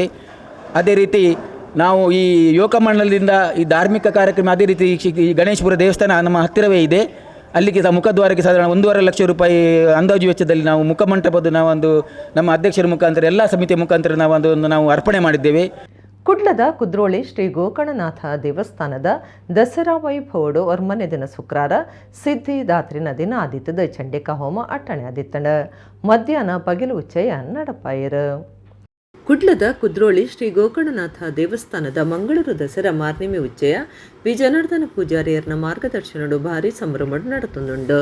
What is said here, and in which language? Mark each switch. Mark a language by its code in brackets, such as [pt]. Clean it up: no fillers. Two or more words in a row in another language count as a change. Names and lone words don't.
[kn] ಅದೇ ರೀತಿ ನಾವು ಈ ಯುವಕ ಮಂಡಲದಿಂದ ಈ ಧಾರ್ಮಿಕ ಕಾರ್ಯಕ್ರಮ, ಅದೇ ರೀತಿ ಈ ಗಣೇಶಪುರ ದೇವಸ್ಥಾನ ನಮ್ಮ ಹತ್ತಿರವೇ ಇದೆ. ಅಲ್ಲಿಗೆ ಮುಖದ್ವಾರಕ್ಕೆ ಸಾಧಾರಣ 1.5 ಲಕ್ಷ ರೂಪಾಯಿ ಅಂದಾಜು ವೆಚ್ಚದಲ್ಲಿ ನಾವು ಮುಖಮಂಟಪದ ನಾವೊಂದು ನಮ್ಮ ಅಧ್ಯಕ್ಷರ ಮುಖಾಂತರ ಎಲ್ಲ ಸಮಿತಿಯ ಮುಖಾಂತರ ನಾವು ಅರ್ಪಣೆ ಮಾಡಿದ್ದೇವೆ. [tcy] ಕುಡ್ಲದ ಕುದ್ರೋಳಿ ಶ್ರೀ ಗೋಕರ್ಣನಾಥ ದೇವಸ್ಥಾನದ ದಸರಾ ವೈಭವಡು ವರ್ಮನೆ ದಿನ ಶುಕ್ರಾರ ಸಿದ್ಧಿದಾತ್ರಿನ ದಿನ ಆದಿತ್ತದ ಚಂಡಿಕಾ ಹೋಮ ಅಟ್ಟಣೆ ಆದಿತ್ತಂಡ ಮಧ್ಯಾಹ್ನ ಬಗಿಲು ಉಚ್ಚಯ ನಡಪಾಯರು. ಕುಡ್ಲದ ಕುದ್ರೋಳಿ ಶ್ರೀ ಗೋಕರ್ಣನಾಥ ದೇವಸ್ಥಾನದ ಮಂಗಳೂರು ದಸರಾ ಮಾರ್ನಿಮೆ ಉಚ್ಚಯ ವಿ ಜನಾರ್ದನ ಪೂಜಾರಿಯರ್ನ ಮಾರ್ಗದರ್ಶನಡು ಭಾರಿ ಸಂಭ್ರಮಡು ನಡತುಂದುಂಡು.